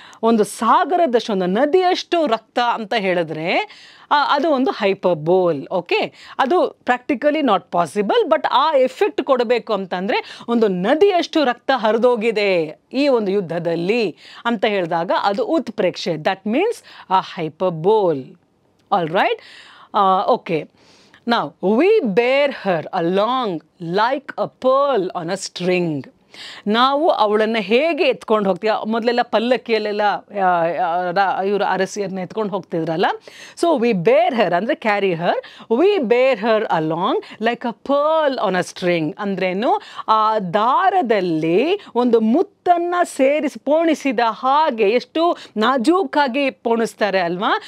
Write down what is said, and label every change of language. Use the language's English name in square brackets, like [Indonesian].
[Kannada] ಒಂದು ಸಾಗರದಷ್ಟು, ಒಂದು ನದಿಯಷ್ಟು ರಕ್ತ ಅಂತ ಹೇಳಿದ್ರೆ ಅದು ಒಂದು ಹೈಪರ್ಬೋಲ್. ಓಕೆ, ಅದು ಪ್ರಾಕ್ಟಿಕಲಿ ನಾಟ್ ಪಾಸಿಬಲ್, ಬಟ್ ಆ ಎಫೆಕ್ಟ್ ಕೊಡಬೇಕು ಅಂತಂದರೆ ಒಂದು ನದಿಯಷ್ಟು ರಕ್ತ ಹರಿದೋಗಿದೆ ಈ ಒಂದು ಯುದ್ಧದಲ್ಲಿ ಅಂತ ಹೇಳಿದಾಗ ಅದು ಉತ್ಪ್ರೇಕ್ಷೆ. [English] That means a hyperbole. All right, okay. Now, we bear her along like a pearl on a string. [Kannada] ನಾವು ಅವಳನ್ನು ಹೇಗೆ ಎತ್ಕೊಂಡು ಹೋಗ್ತೀವಿ? ಮೊದಲೆಲ್ಲ ಪಲ್ಲಕ್ಕಿಯಲ್ಲೆಲ್ಲ ಇವರು ಅರಸಿಯರನ್ನ ಎತ್ಕೊಂಡು ಹೋಗ್ತಿದ್ರಲ್ಲ. [English] So we bear her ಅಂದರೆ carry her. We bear her along like a pearl on a string. ಅಂದ್ರೇನು? [Kannada] ಆ ದಾರದಲ್ಲಿ ಒಂದು ಮುತ್ತನ್ನು ಪೋಣಿಸಿದ ಹಾಗೆ, ಎಷ್ಟು ನಾಜೂಕಾಗಿ ಪೋಣಿಸ್ತಾರೆ ಅಲ್ವಾ?